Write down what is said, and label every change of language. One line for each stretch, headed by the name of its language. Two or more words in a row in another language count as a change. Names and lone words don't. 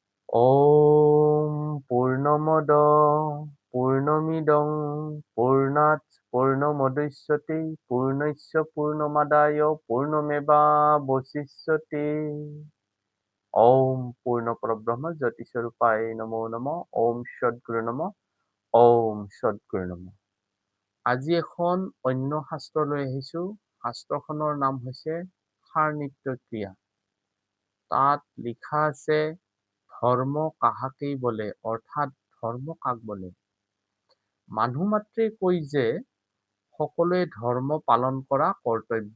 Sanskrit: ॐ पूर्णमद पूर्णमिदं पूर्णात् पूर्णमुदच्यते पूर्णस्य पूर्णमादाय पूर्णमेवावशिष्यते। ॐ पूर्णपरब्रह्म ज्योतिस्वरूपाय नमो नमः। ॐ সদ্গুৰু নমঃ। ॐ সদ্গুৰু নমঃ।
Assamese: আজি এখন অন্য শাস্ত্ৰ লৈ আহিছো। শাস্ত্ৰখনৰ নাম হৈছে সাৰ নিত্য ক্ৰিয়া। তাত লিখা আছে
Bangla: ধৰ্ম কাহাকেই বলে,
Assamese: অৰ্থাৎ ধৰ্ম কাক বলে। মানুহ মাত্ৰেই কয় যে সকলোৱে ধৰ্ম পালন কৰা কৰ্তব্য।